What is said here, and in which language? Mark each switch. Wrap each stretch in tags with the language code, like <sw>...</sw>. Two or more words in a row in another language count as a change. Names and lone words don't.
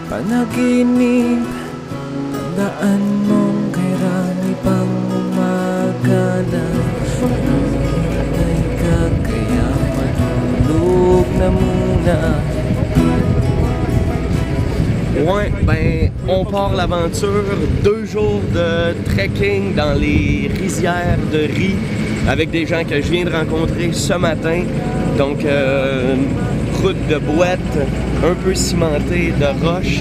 <tl>panaginip, tandaan mong kairami pang umaga na nangyay ka, kaya matulog na muna.</tl> <fr>Ouais, ben, on part l'aventure, 2 jours de trekking dans les rizières de riz avec des gens que je viens de rencontrer ce matin. Donc, route de boîte, un peu cimentée, de roches.</fr>